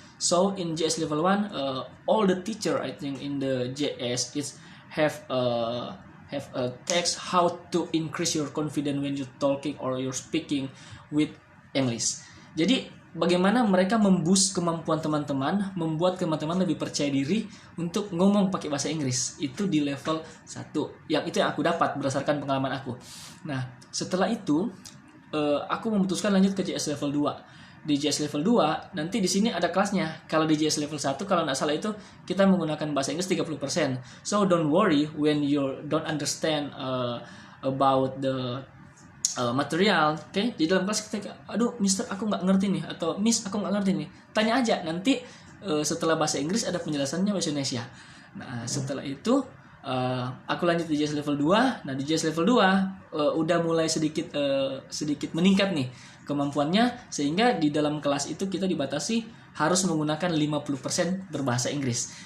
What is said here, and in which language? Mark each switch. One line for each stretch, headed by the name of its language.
English: So in JS level 1 all the teacher I think in the JS is have a text how to increase your confidence when you talking or you're speaking with English.
Indonesian: Jadi bagaimana mereka memboost kemampuan teman-teman, membuat teman-teman lebih percaya diri untuk ngomong pakai bahasa Inggris. Itu di level 1. Itu yang aku dapat berdasarkan pengalaman aku. Nah, setelah itu aku memutuskan lanjut ke JS level 2. Di JS level 2 nanti di sini ada kelasnya. Kalau di JS level 1 kalau nggak salah itu kita menggunakan bahasa Inggris 30%.
English: So don't worry when you don't understand about the material.
Indonesian: Oke, di dalam kelas kita, aduh Mister aku nggak ngerti nih, atau Miss aku nggak ngerti nih, tanya aja, nanti setelah bahasa Inggris ada penjelasannya bahasa Indonesia. Nah setelah itu aku lanjut di JS level 2. Nah di JS level 2 udah mulai sedikit meningkat nih kemampuannya, sehingga di dalam kelas itu kita dibatasi harus menggunakan 50% berbahasa Inggris.